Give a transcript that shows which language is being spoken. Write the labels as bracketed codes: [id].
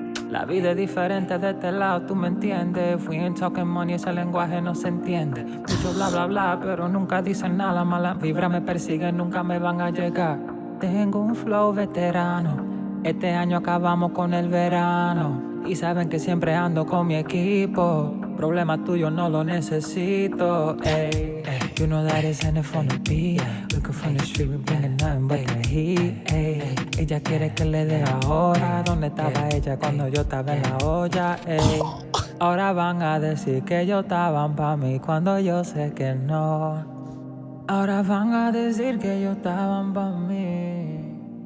[es] La vida es diferente de este lado, tú me entiendes. [en] We ain't talking money, [es] ese lenguaje no se entiende. Mucho bla bla bla, pero nunca dicen nada. Mala vibra me persiguen, nunca me van a llegar. Tengo un flow veterano. Este año acabamos con el verano. Y saben que siempre ando con mi equipo. Problema tuyo no lo necesito. Ey, ey. [en] You know that it's in it for the beat. We come from the street, we bringing nothing but the heat. Ey. [es] Ella quiere que le dé ahora. ¿Dónde estaba ella cuando yo estaba en la olla? Ey. Ahora van a decir que ellos estaban pa' mí cuando yo sé que no. Ahora van a decir que ellos estaban pa' mí.